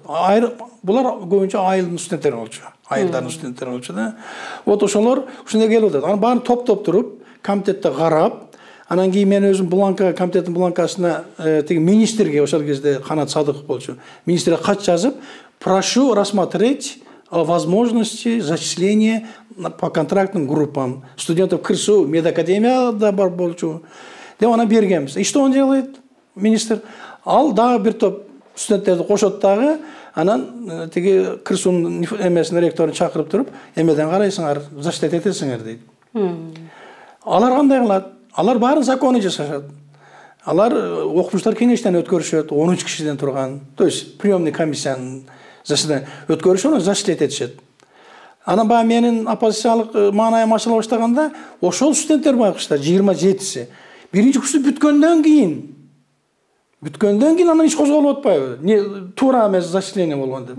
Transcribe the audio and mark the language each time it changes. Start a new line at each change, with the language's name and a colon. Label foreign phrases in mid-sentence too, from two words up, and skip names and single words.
Kyrgyz: Булар көбүнчө айылдын студенттери болчу. Айылдардын студенттери болчу да. Вот ошолор ушундай келип атат. Анан баарын топ-топ туруп, комитетте карап, анан кийин мен өзүм бланка, комитеттин бланкасына тиги министрге ошол кезде Канат Садыков болчу. Министрге кат жазып,
Russian: прошу рассмотреть о возможности зачисления по контрактным группам студентов КырСУ,
Kyrgyz: медакадемияда бар болчу. Деп ана бергенбиз.
Russian: И что он делает, министр?
Kyrgyz: Ал дагы бир топ студенттерди кошот дагы, анан тиги КырСУнун эмесин ректорун чакырып туруп, эмеден карайсыңар, зачислять этесиңер дейт. Алар кандай кылат? Алар баарын законы жасашат. Алар окумуштар кеңештен өткөрүшөт, 13 кишиден турган.
Russian: То есть приемный
Kyrgyz: комиссиянын заседание өткөрүшөт, зачислять этишет. Анан баягы менин оппозициялык маанайым ачыла баштаганда, ошол студенттер байкуштар 27си. Биринчи курс бүткөндөн кийин анан иш козголуп атпайбы? Не туура эмес зачисление болгон деп.